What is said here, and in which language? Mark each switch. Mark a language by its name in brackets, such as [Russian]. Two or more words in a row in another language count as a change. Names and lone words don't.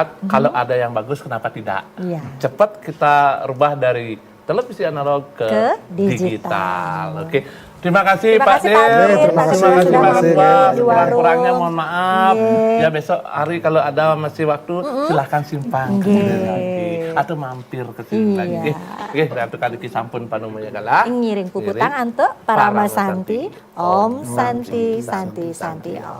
[Indonesian] Kalau ada yang bagus, kenapa tidak? Cepat kita rubah dari televisi analog ke digital. Oke. Terima kasih Terima Pak kasih, Dir. Pak Dir. Terima kasih sudah Terima Orang kasih, tua. di warung. Kurang-kurangnya mohon maaf. Iya. Ya besok hari kalau ada masih waktu silahkan simpang ke sini lagi atau mampir ke sini Iya. lagi. Oke, [Balinese] ratu kadiki sampun panumaya kala. Ngiring puputang antuk Parama Santi. [Sanskrit] Om Santi Santi Santi Om.